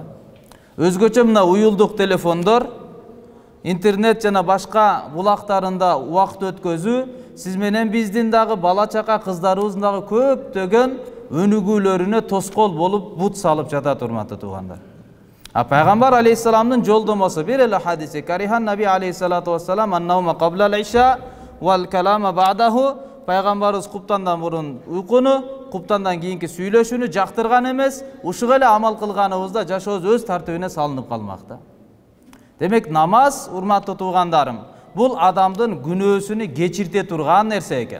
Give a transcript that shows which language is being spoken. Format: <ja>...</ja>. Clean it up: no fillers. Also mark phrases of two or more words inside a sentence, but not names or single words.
<ky>Өзгөчө мына уюлдук телефондор, интернет жана башка булактарында убакыт өткөзүү сиз менен биздин дагы бала чака кыздарыбыздын дагы көптөгөн өнүгүүлөрүнө тоскоол болуп бут салып жатат, урматтуу туугандар. Пайгамбар алейхиссаламдын жолдомосу бир эле</ky> <ar>حديث كره النبي عليه الصلاة والسلام النوم قبل العشاء والكلام بعده.</ar> <ky>Пайгамбарыбыз куптандан мурун уйкуну, куптандан кийинки сүйлөшүүнү жактырган эмес, ушуга эле амал кылганыбызда жашообуз өз тартибине салынып калмакта. Демек намаз, урматтуу туугандарым, бул адамдын күнөөсүнү кечирте турган нерсе экен.</ky>